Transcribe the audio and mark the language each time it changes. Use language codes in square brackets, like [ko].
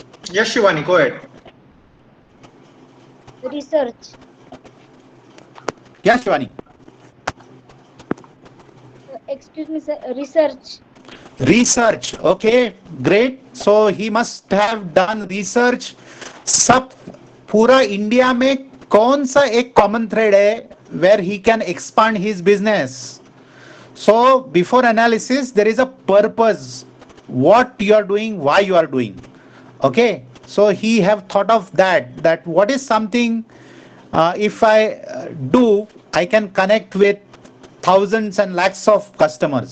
[en] Yes, Shivani, go ahead. Research. Yes, Shivani. Excuse me, sir. Research. Research. Okay, great. So he must have done research. [hi] सब पूरा India में कौन सा एक common thread है [en] where he can expand his business? So before analysis, there is a purpose. What you are doing, why you are doing. Okay. So he have thought of that what is something if I do, I can connect with thousands and lakhs of customers.